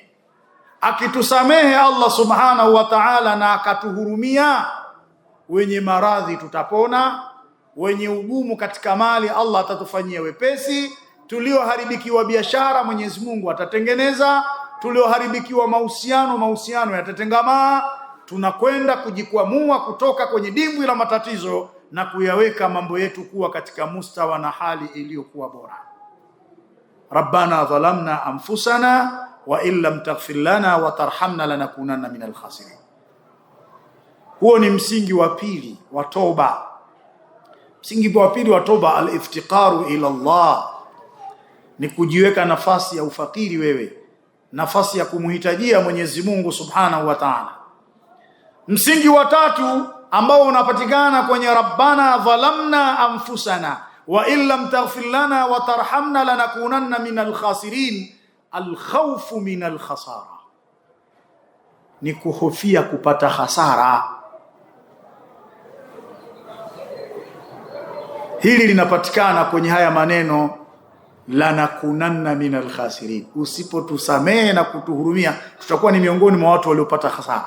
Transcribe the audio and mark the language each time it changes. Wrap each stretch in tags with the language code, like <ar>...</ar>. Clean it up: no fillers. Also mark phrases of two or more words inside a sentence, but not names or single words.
<sw>Akitusamehe Allah</sw> <ar>سبحانه وتعالى</ar> <sw>na akatuhurumia, wenye maradhi tutapona, wenye ugumu katika mali Allah atatufanyia wepesi, tulioharibikiwa biashara Mwenyezi Mungu atatengeneza, tulioharibikiwa mahusiano yatatengamaa. Tunakwenda kujikwamua kutoka kwenye dimbwi la matatizo na kuyaweka mambo yetu kuwa katika mustawa na hali iliyokuwa bora.</sw> <ar>ربنا ظلمنا أنفسنا وإن لم تغفر لنا وترحمنا لنكونن من الخاسرين.</ar> <sw>Huo ni msingi wa pili wa toba. Msingi wa pili wa toba,</sw> <ar>الافتقار إلى الله,</ar> <sw>ni kujiweka nafasi ya ufakiri wewe, nafasi ya kumhitajia Mwenyezi Mungu</sw> <ar>سبحانه وتعالى.</ar> <sw>Msingi wa tatu ambao unapatikana kwenye</sw> <ar>ربنا ظلمنا أنفسنا وإن لم تغفر لنا وترحمنا لنكونن من الخاسرين الخوف من الخسارة,</ar> <sw>ni kuhofia kupata hasara. Hili linapatikana kwenye haya maneno</sw> <ar>لنكونن من الخاسرين.</ar> <sw>Usipotusamehe na kutuhurumia, tutakuwa ni miongoni mwa watu waliopata hasara.</sw>